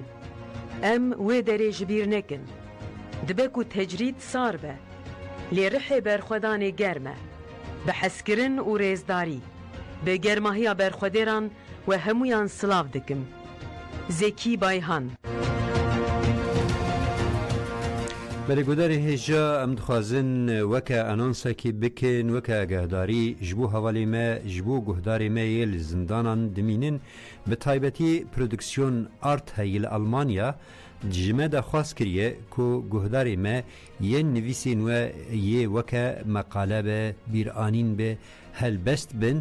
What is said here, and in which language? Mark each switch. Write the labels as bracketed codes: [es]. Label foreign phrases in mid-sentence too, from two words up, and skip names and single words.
[ku] Em wê derê ji bîr nekin. Dibe ku tecrîd sar be. Lê rihê berxwedanê germ e. Bi hezkirin û rêzdarî. Bi germahiya berxwedêran we hemûyan silav dikim. Zekî Bayhan. [ckb] بەلێگوداری هێژا ئەم دخوازن وەکە ئەنۆنسێکی بکەن وەکە ئاگاداری [ku] ji bo hevalê me ji bo guhdarê me yê li zindanan dimînin bi taybetî prodüksiyon art heyî li Almanya ji me de xwaz kiriye ku guhdarê me yên nivîsên we yê weke meqale be bîranîn be helbest bin